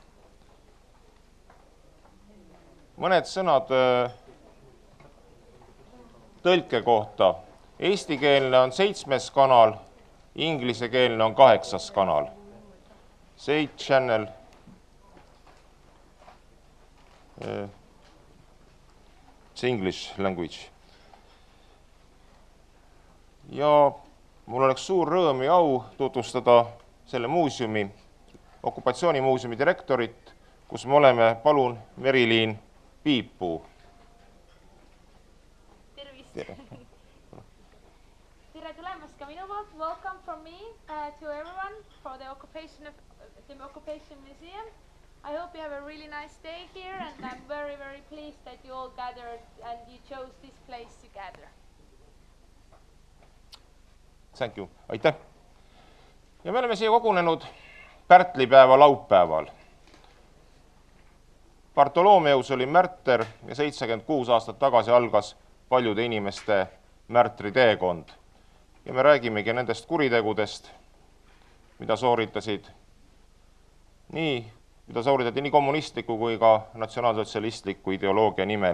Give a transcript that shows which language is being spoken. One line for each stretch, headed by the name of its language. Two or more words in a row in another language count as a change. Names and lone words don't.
Estonian: Mõned sõnad tõlke kohta. Eestikeelne on 7. kanal, inglisekeelne on 8.
English: kanal. 8 channel. It's English language.
Estonian: Ja mul oleks suur rõõm ja au tutvustada selle muuseumi, okupatsioonimuuseumi direktorit, kus me oleme. Palun, Meriliin Piipuu. Tervist. Tere tulemast ka minu poolt.
English: Welcome from me to everyone for the Occupation Museum. I hope you have a really nice day here and I'm very, very pleased that you all gathered and you chose this place to gather. Thank you.
Estonian: Aitäh. Ja me oleme siia kogunenud Pärtlipäeva laupäeval. Bartoloomeus oli märter ja 76 aastat tagasi algas paljude inimeste märtri teekond. Ja me räägimegi nendest kuritegudest, mida sooritati nii kommunistliku kui ka natsionaalsotsialistliku ideoloogia nimel.